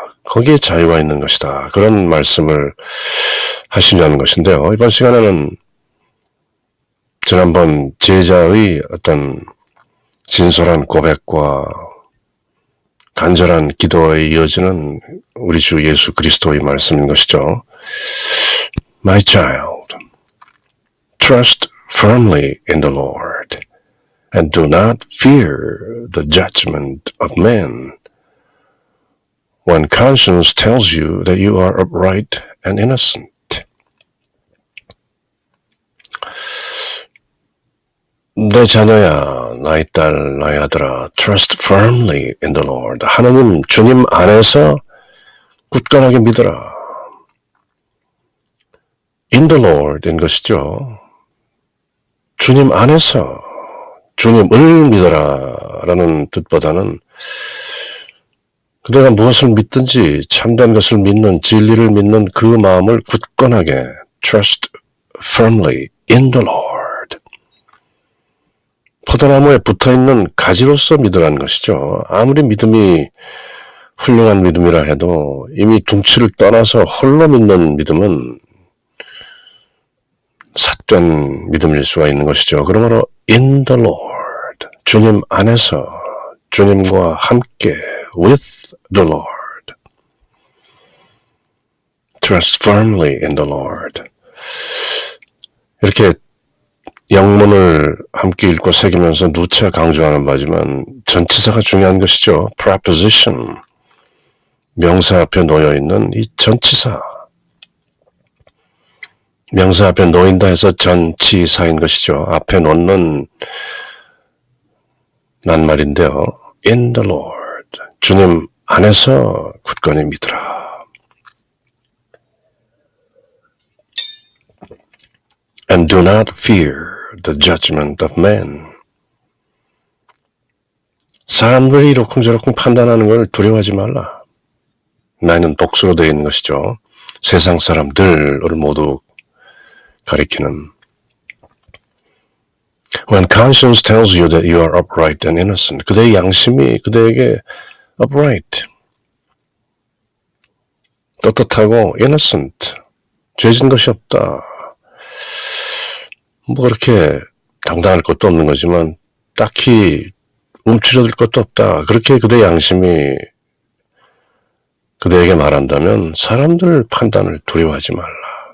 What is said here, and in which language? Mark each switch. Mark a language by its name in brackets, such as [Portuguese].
[Korean] 거기에 자유가 있는 것이다. 그런 말씀을 하시냐는 것인데요. 이번 시간에는 지난번 제자의 어떤 진솔한 고백과 간절한 기도에 이어지는 우리 주 예수 그리스도의 말씀인 것이죠. [English] My child, trust firmly in the Lord and do not fear the judgment of men when conscience tells you that you are upright and innocent. [Korean] 내 자녀야, 나의 딸, 나의 아들아, [English] trust firmly in the Lord. [Korean] 하나님, 주님 안에서 굳건하게 믿어라. [English] in the Lord [Korean] 인 것이죠. 주님 안에서 주님을 믿어라 라는 뜻보다는 그대가 무엇을 믿든지 참된 것을 믿는, 진리를 믿는 그 마음을 굳건하게 [English] trust firmly in the Lord. [Korean] 포도나무에 붙어있는 가지로서 믿으라는 것이죠. 아무리 믿음이 훌륭한 믿음이라 해도 이미 둥치를 떠나서 홀로 믿는 믿음은 삿된 믿음일 수가 있는 것이죠. 그러므로 [English] in the Lord, [Korean] 주님 안에서 주님과 함께 [English] with the Lord, trust firmly in the Lord. [Korean] 이렇게 영문을 함께 읽고 새기면서 누차 강조하는 바지만 전치사가 중요한 것이죠. preposition, 명사 앞에 놓여있는 이 전치사. 명사 앞에 놓인다 해서 전치사인 것이죠. 앞에 놓는 낱말인데요. [English] in the Lord, [Korean] 주님 안에서 굳건히 믿으라. [English] And do not fear the judgment of men. [Korean] 사람들이 이러쿵저러쿵 판단하는 걸 두려워하지 말라. 나는 복수로 되어 있는 것이죠. 세상 사람들을 모두 가리키는. [English] When conscience tells you that you are upright and innocent, [Korean] 그대의 양심이 그대에게 [English] upright, [Korean] 떳떳하고 [English] innocent, [Korean] 죄진 것이 없다. 뭐 그렇게 당당할 것도 없는 거지만 딱히 움츠러들 것도 없다. 그렇게 그대의 양심이 그대에게 말한다면 사람들 판단을 두려워하지 말라.